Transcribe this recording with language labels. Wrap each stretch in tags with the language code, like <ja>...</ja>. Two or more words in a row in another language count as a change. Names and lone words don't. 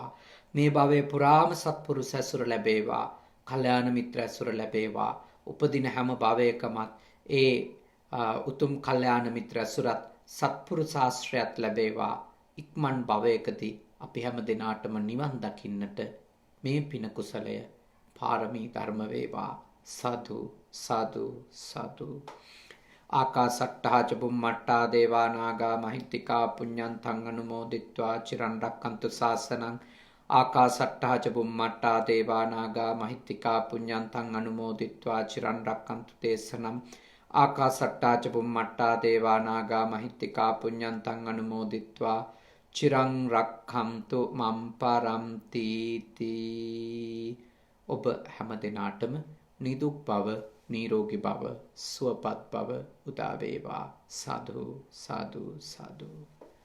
<si>මේ භවයේ පුරාම සත්පුරුෂ ඇසුර ලැබේවා, කල්යාණ මිත්‍ර ඇසුර ලැබේවා. උපදින හැම භවයකමත් ඒ උතුම් කල්යාණ මිත්‍ර ඇසුරත් සත්පුරුෂ ආශ්‍රයත් ලැබේවා. ඉක්මන් භවයකදී අපි හැම දිනාටම නිවන් දකින්නට මේ පින කුසලය පාරමී ධර්ම වේවා. සාදු සාදු සාදු.</si> <pi>ආකාසට්ටා ච බුම්මට්ටා දේවා නාග මහිත්‍තිකා පුඤ්ඤන්තං අනුමෝදිත්වා චිරන් රක්ඛන්තු ශාසනං. ආකාසට්ටා ච බුම්මට්ටා දේවා නාග මහිත්‍තිකා පුඤ්ඤන්තං අනුමෝදිත්වා චිරන් රක්ඛන්තු දේශනං. ආකාසට්ටා ච බුම්මට්ටා දේවා නාග මහිත්‍තිකා පුඤ්ඤන්තං අනුමෝදිත්වා චිරං රක්ඛන්තු මම් පරන්ති තී.</pi> <si>ඔබ හැම දිනාටම නිදුක් බව, නිරෝගී බව, සුවපත් බව උදා වේවා. සාදු සාදු සාදු.</si>